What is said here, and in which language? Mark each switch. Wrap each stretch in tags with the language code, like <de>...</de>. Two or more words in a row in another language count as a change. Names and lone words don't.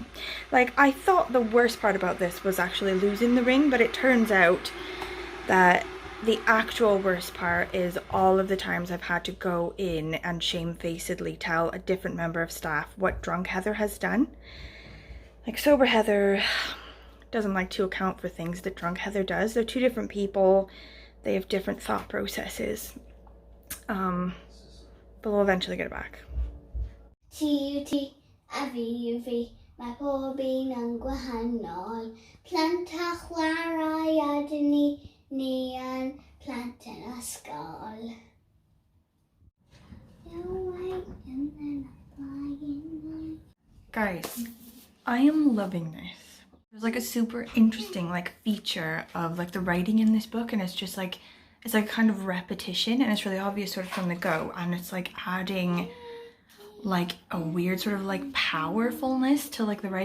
<en>Like, I thought the worst part about this was actually losing the ring, but it turns out that the actual worst part is all of the times I've had to go in and shamefacedly tell a different member of staff what drunk Heather has done. Like, sober Heather doesn't like to account for things that drunk Heather does. They're two different people. they have different thought processes. But we'll eventually get it back.</en> <cy>T-U-T-A-V-U-V mae pob un yn gwahanol. Plant a chwarae a dyn ni yn plant yn ysgol.</cy> <en>Guys, I am loving this. There's like a super interesting like feature of like the writing in this book, and it's just like, it's like kind of repetition, and it's really obvious sort of from the go, and it's like adding like a weird sort of like powerfulness to like the writing.</en>